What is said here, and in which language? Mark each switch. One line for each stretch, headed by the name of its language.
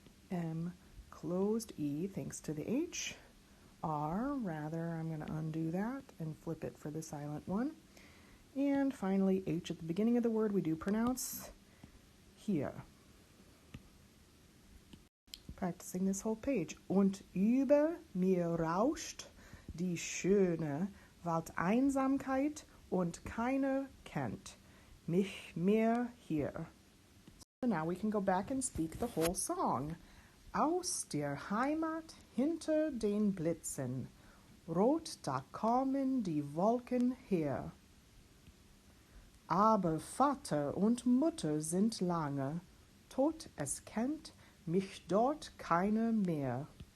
English: M, closed E thanks to the H. R, rather, I'm going to undo that and flip it for the silent one. And finally, H at the beginning of the word we do pronounce hier. Practicing this whole page.
German: Und über mir rauscht die schöne Waldeinsamkeit und keiner kennt mich mehr hier.
English: So now we can go back and speak the whole song.
German: Aus der Heimat hinter den Blitzen, rot da kommen die Wolken her. Aber Vater und Mutter sind lange tot, es kennt mich dort keiner mehr.